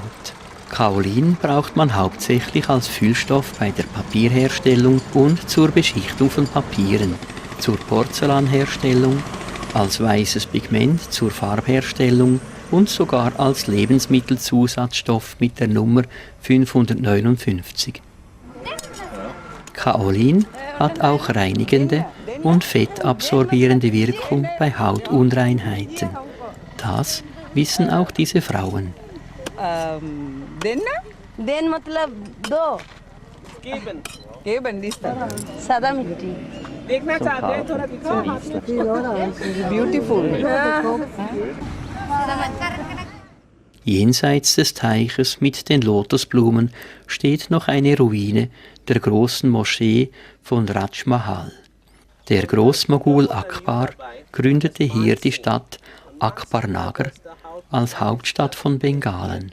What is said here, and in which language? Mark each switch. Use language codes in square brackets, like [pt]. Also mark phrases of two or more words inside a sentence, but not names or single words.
[de] Kaolin braucht man hauptsächlich als Füllstoff bei der Papierherstellung und zur Beschichtung von Papieren, zur Porzellanherstellung, als weißes Pigment zur Farbherstellung und sogar als Lebensmittelzusatzstoff mit der Nummer 559. Kaolin hat auch reinigende und fettabsorbierende Wirkung bei Hautunreinheiten. Das wissen auch diese Frauen. [hi] देन मतलब दो Geben this time. सादा मिट्टी देखना चाहते हैं थोड़ा दिखाओ. Beautiful. [de] Jenseits des Teiches mit den Lotusblumen steht noch eine Ruine der großen Moschee von Raj Mahal. Der Großmogul Akbar gründete hier die Stadt Akbarnagar als Hauptstadt von Bengalen.